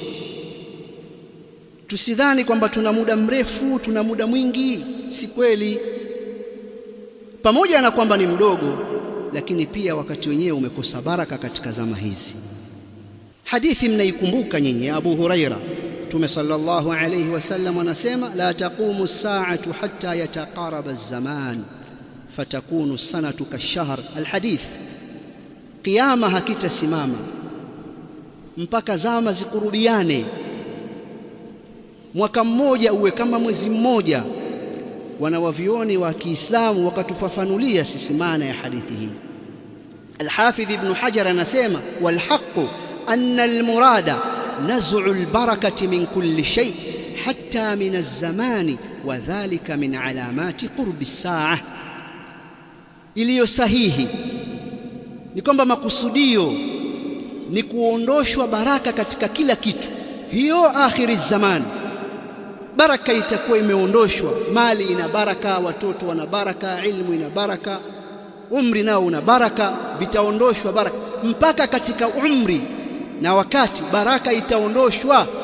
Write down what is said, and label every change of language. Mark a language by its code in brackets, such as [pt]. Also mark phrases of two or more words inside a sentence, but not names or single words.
[sw] Tusidhani kwamba tuna muda mrefu, tuna muda mwingi. Si kweli. Pamoja na kwamba ni mdogo, lakini pia wakati wenyewe umekosa baraka katika zama hizi. Hadithi mnaikumbuka nyinyi, [ar] Abu Huraira, Mtume صلى الله عليه وسلم anasema, لا تقوم الساعة حتى يتقارب الزمان فتكون السنة كالشهر. [sw] Alhadith, kiyama hakitasimama mpaka zama zikurubiane, mwaka mmoja uwe kama mwezi mmoja. Wanawavioni wa Kiislamu wakatufafanulia sisi maana ya hadithi hii. Al-Hafidh Ibn Hajar anasema, [ar] والحق أن المراد نزع البركة من كل شيء حتى من الزمان وذلك من علامات قرب الساعة. [sw] Iliyo sahihi ni kwamba makusudio ni kuondoshwa baraka katika kila kitu. Hiyo [ar] آخر الزمان, [sw] baraka itakuwa imeondoshwa. Mali ina baraka, watoto wana baraka, ilmu ina baraka, umri nao una baraka, vitaondoshwa baraka mpaka katika umri na wakati baraka itaondoshwa.